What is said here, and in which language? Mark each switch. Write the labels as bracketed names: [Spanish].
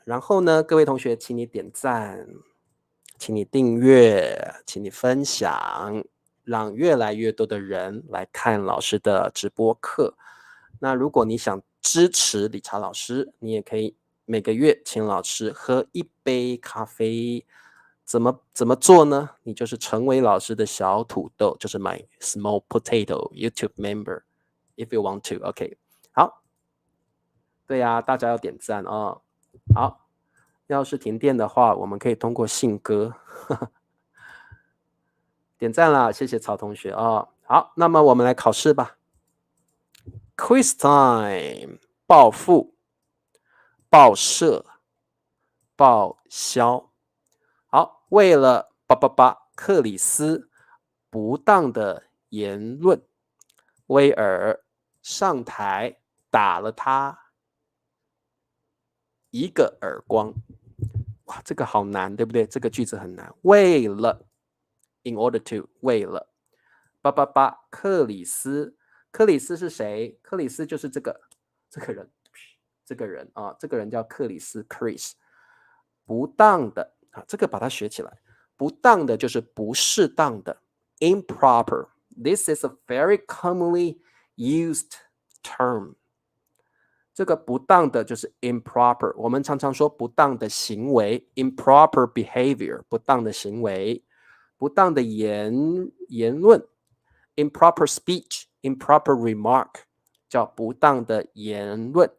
[Chinese] 然后呢，各位同学，请你点赞，请你订阅，请你分享，让越来越多的人来看老师的直播课。那如果你想支持理查老师，你也可以每个月请老师喝一杯咖啡。怎么做呢？你就是成为老师的小土豆，就是 [English] my small potato YouTube member if you want to. [Chinese] OK， 好，对呀，大家要点赞哦。好，要是停电的话，我们可以通过信鸽点赞啦，谢谢曹同学哦。好，那么我们来考试吧。 [English] Quiz time， [Chinese] 报复、报社、报销。好，为了克里斯不当的言论，威尔上台打了他一个耳光。哇，这个好难，对不对？这个句子很难。为了 ， [English] in order to， [Chinese] 为了克里斯，克里斯是谁？克里斯就是这个人，这个人啊，这个人叫克里斯 （Chris）。不当的啊，这个把它学起来。不当的就是不适当的 ，improper。 [English] This is a very commonly used term。 [Chinese] 这个不当的就是 improper， 我们常常说不当的行为 [English] improper behavior， [Chinese] 不当的行为，不当的言论 [English] improper speech， improper remark， [Chinese] 叫不当的言论。